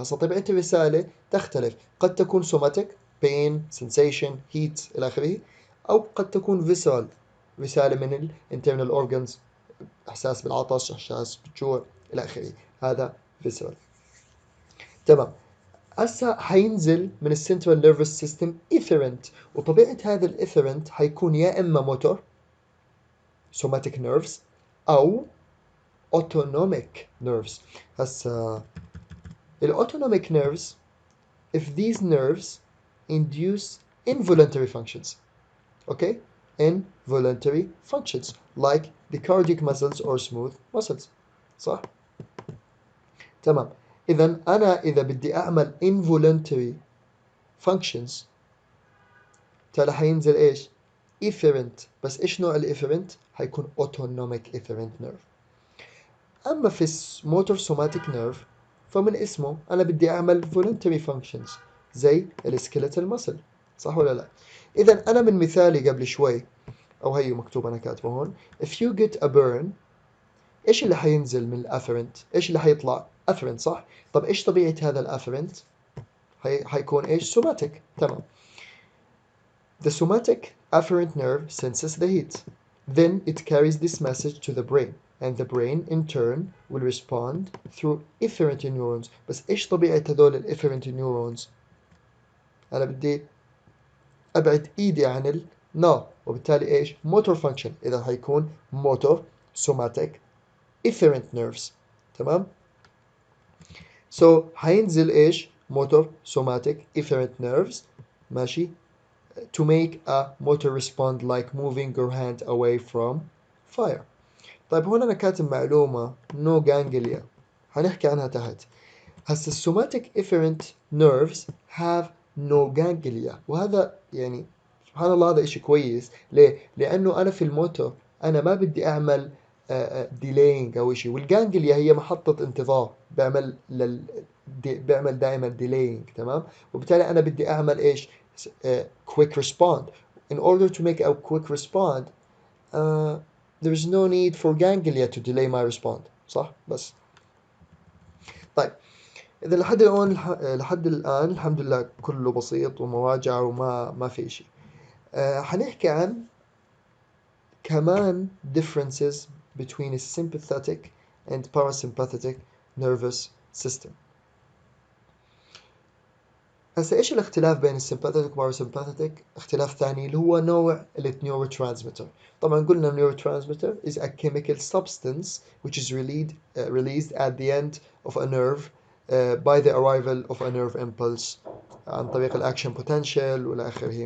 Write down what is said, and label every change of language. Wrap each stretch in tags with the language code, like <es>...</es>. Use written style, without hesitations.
<ar>هسا طبيعه الرساله تختلف، قد تكون سوماتيك بين سensation هيت الى اخره، او قد تكون فيسرال رساله من الانترنال اورجنز، احساس بالعطش، احساس بالجوع الى اخره. هذا فيسرال. تمام. هسا حينزل من السنترال نيرفس سيستم افيرنت، وطبيعة هذا الافيرنت حيكون يا اما موتور سوماتيك نيرفز او autonomic nerves. هسا</ar> <en>الاوتونوميك nerves if these nerves induce involuntary functions. Okay, involuntary functions like the cardiac muscles or smooth muscles.</en> <ar>صح؟ تمام. إذا بدي أعمل</ar> <en>involuntary functions،</en> <ar>تالي حينزل إيش؟ efferent. بس إيش نوع الافيرنت؟ حيكون autonomic efferent nerve. أما في motor somatic nerve فمن اسمه أنا بدي أعمل</ar> <en>voluntary functions</en> <ar>زي السكيلتال muscle. صح ولا لا؟ إذا أنا من مثالي قبل شوي، أو هي مكتوب أنا كاتبه هون،</ar> <en>if you get a burn،</en> <ar>إيش اللي حينزل من الافيرنت؟ إيش اللي حيطلع؟ afferent صح؟ طب إيش طبيعة هذا الافيرنت؟ حيكون إيش؟ somatic. تمام.</ar> <en>The somatic afferent nerve senses the heat. Then it carries this message to the brain, and the brain in turn will respond through efferent neurons.</en> <ar>بس إيش طبيعة هذول الافferent neurons؟ أنا بدي أبعد إيدي عن النا، وبالتالي إيش؟</ar> <en>motor function.</en> <ar>إذا حيكون</ar> <en>motor somatic efferent nerves.</en> <ar>تمام؟ حينزل إيش؟</ar> <en>motor somatic efferent nerves.</en> <ar>ماشي؟</ar> <en>to make a motor respond like moving your hand away from fire.</en> <ar>طيب هون أنا كاتب معلومة</ar> <en>no ganglia،</en> <ar>هنحكي عنها تحت. هسا السوماتيك</ar> <en>efferent nerves have no ganglia،</en> <ar>وهذا يعني سبحان الله هذا إشي كويس. ليه؟ لأنه أنا في الموتور أنا ما بدي أعمل delaying أو إشي، والجانجليا هي محطة انتظار بيعمل بيعمل دائما delaying. تمام. وبالتالي أنا بدي أعمل إيش؟</ar> <en>quick respond. In order to make a quick respond there is no need for ganglia to delay my response.</en> <ar>صح؟ بس طيب إذا لحد الآن الحمد لله كله بسيط ومراجعة وما في شيء. حنحكي عن كمان</ar> <en>differences between a sympathetic and parasympathetic nervous system.</en> <ar>هسا ايش الاختلاف بين السمباثيك والباراسمباثيك؟ اختلاف ثاني اللي هو نوع النيوروترانسميتر. طبعا قلنا</ar> <en>النيوروترانسميتر is a chemical substance which is released at the end of a nerve by the arrival of a nerve impulse</en> <ar>عن طريق الاكشن</ar> <en>potential</en> <ar>والى اخره.</ar>